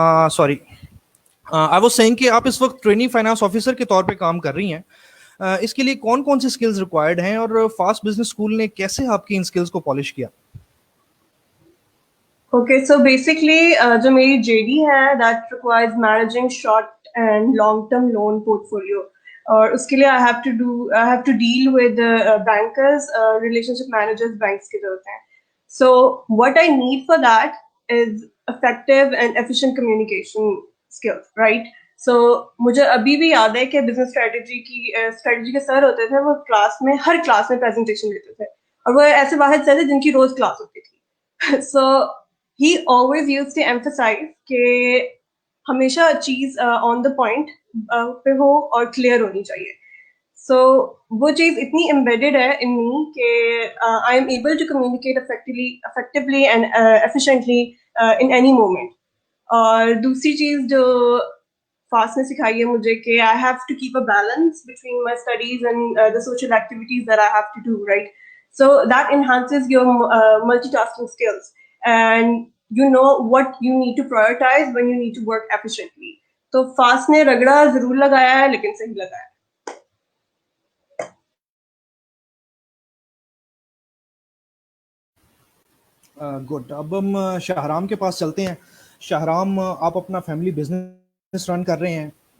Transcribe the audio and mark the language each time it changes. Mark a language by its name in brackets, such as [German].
[Urdu] Sorry, [English] I was saying [Urdu] کہ آپ اس وقت ٹریننگ فائنانس آفیسر کے طور پہ کام کر رہی ہیں. اس کے لیے کون کون سی اسکلز ریکوائرڈ ہیں، اور فاسٹ بزنس اسکول نے کیسے آپ کی ان اسکلز کو پالش کیا؟ [English] Okay, so basically [Urdu] جو میری JD ہے [English] that requires managing short and long term loan portfolio, [Urdu] اور اس کے لیے [English] I have to deal with bankers, relationship managers banks [Urdu] کی ضرورت ہے. [English] So what I need for that is effective and efficient communication skills, right? [Urdu] So مجھے ابھی بھی یاد ہے کہ بزنس اسٹریٹجی کے سر ہوتے تھے، وہ ہر کلاس میں پریزنٹیشن دیتے تھے، اور وہ ایسے واحد سر تھے جن کی روز کلاس ہوتی تھی. [English] so he always use to emphasise [Urdu] کہ ہمیشہ چیز [English] on the point [Urdu] پہ ہو اور کلیئر ہونی چاہیے. [English] سو [Urdu] وہ چیز اتنی [English] Embedded ہے in me کہ I am able to communicate effectively and efficiently in any moment. [Urdu] اور دوسری چیز جو فاسٹ نے سکھائی ہے مجھے کہ [English] I have to keep a balance between my studies and the social activities that I have to do, right. So that enhances your multitasking skills, and you know what you need to prioritize when you need to work efficiently. [Urdu] تو fast نے رگڑا ضرور لگایا ہے لیکن صحیح لگایا. [English] Good. [Urdu] اب ہم شاہرام کے پاس چلتے ہیں. شاہرام, آپ اپنا فیملی بزنس رن کر رہے ہیں.